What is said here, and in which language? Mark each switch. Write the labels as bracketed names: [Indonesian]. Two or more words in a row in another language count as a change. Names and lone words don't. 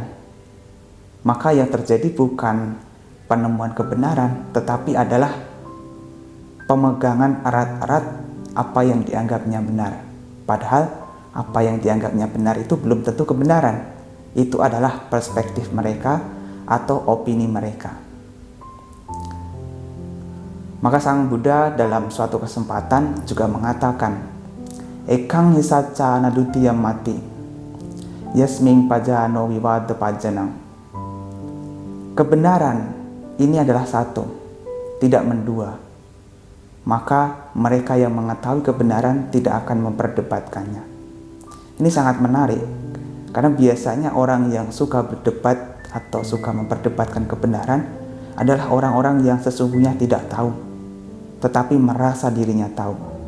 [Indonesian] Maka yang terjadi bukan penemuan kebenaran, tetapi adalah pemegangan erat-erat apa yang dianggapnya benar. Padahal apa yang dianggapnya benar itu belum tentu kebenaran. Itu adalah perspektif mereka atau opini mereka. Maka Sang Buddha dalam suatu kesempatan juga mengatakan, [Pali] Ekang hisaca nadutiyam mati, yasming pajano wivada pajanang. [Indonesian] Kebenaran ini adalah satu, tidak mendua. Maka mereka yang mengetahui kebenaran tidak akan memperdebatkannya. Ini sangat menarik, karena biasanya orang yang suka berdebat atau suka memperdebatkan kebenaran adalah orang-orang yang sesungguhnya tidak tahu, tetapi merasa dirinya tahu.